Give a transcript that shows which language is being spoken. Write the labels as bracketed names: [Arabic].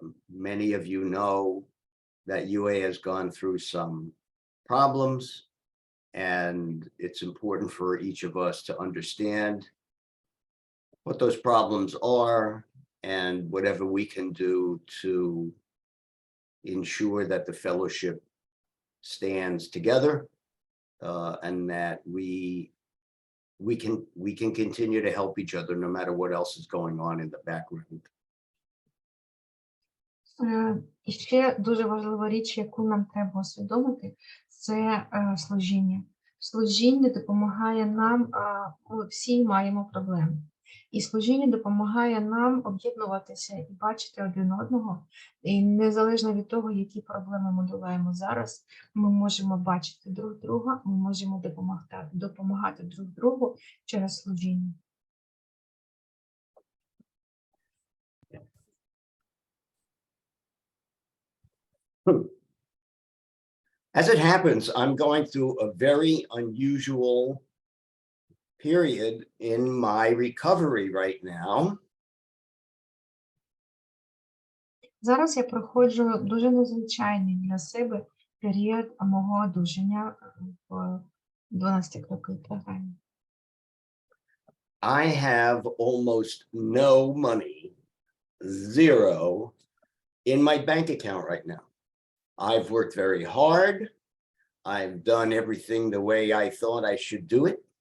[English] Many of you know that UA has gone through some problems, and it's important for each of us to understand what those problems are and whatever we can do to ensure that the fellowship stands together, and that we can continue to help each other no matter what else is going on in the background. [Ukrainian] І ще дуже важлива річ, яку нам треба усвідомити, це служіння. Служіння допомагає нам, ми всі маємо проблеми. І служіння допомагає нам об'єднуватися і бачити один одного. І незалежно від того, які проблеми ми долаємо зараз, ми можемо бачити друг друга, ми можемо допомагати друг другу через служіння. [English] As it happens, I'm going through a very unusual period in my recovery right now. [Ukrainian] Зараз я проходжу дуже незвичайний для себе період мого одужання в 12 років програмі. [English] I have almost no money, zero, in my bank account right now. I've worked very hard. I've done everything the way I thought I should do it.